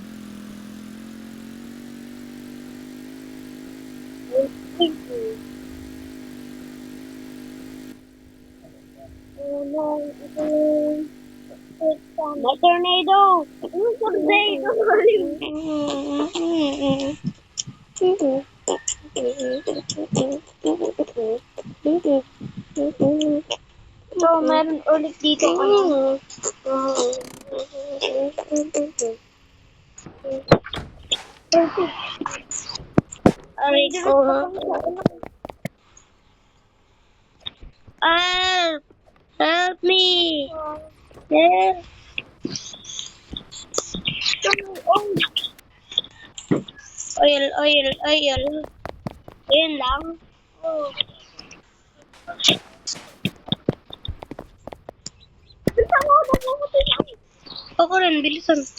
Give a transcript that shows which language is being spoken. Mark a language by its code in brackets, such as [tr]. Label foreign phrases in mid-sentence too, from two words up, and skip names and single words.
[en] Thank you. My tornado! [tl] Yung tornado! So, meron ulit dito. Aray ko. [en] Help! Help me! Help! Oil, oil, oil. [tl] Ayun lang. Oh. Ako rin, bilisan.